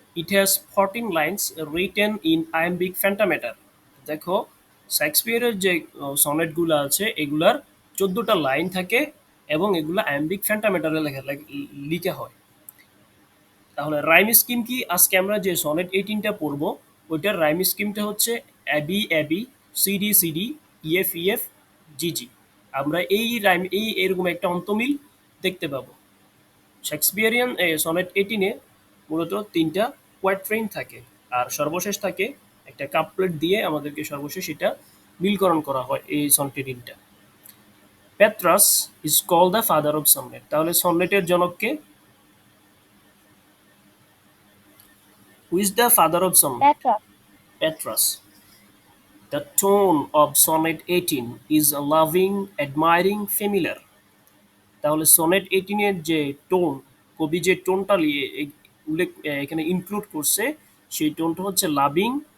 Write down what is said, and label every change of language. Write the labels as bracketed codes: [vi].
[en] It has 14 lines written in iambic pentameter. [bn] দেখো, শেক্সপিয়ারের যে সনেটগুলো আছে এগুলার 14টা লাইন থাকে এবং এগুলা আয়াম্বিক ফ্যান্টামেটারে লিখা হয়। তাহলে রাইম স্কিম কি? আজকে আমরা যে সনেট 18টা পড়বো ওইটার রাইম স্কিমটা হচ্ছে Abby Abby, CD CD, EF EF, জিজি। আমরা এই এরকম একটা অন্তমিল দেখতে পাবো। শেক্সপিয়ারিয়ান সনেট 18-এ মূলত তিনটা কোয়াট্রেইন থাকে। আর সর্বশেষ থাকে একটা কাপলেট দিয়ে আমাদেরকে সর্বশেষ এটা মিলকরণ করা হয় এই sonnet 18টা। [en] Petrarch is called the father of sonnet. [bn] তাহলে সনেটের জনককে? [en] Who is the father of sonnet? Petrarch. Petrarch. The tone of Sonnet 18 is loving, admiring, familiar. [bn] তাহলে সনেট 18 এর যে টোন, কবি যে টোনটা উল্লেখ এখানে ইনক্লুড করছে, সেই টোনটা হচ্ছে লাভিং।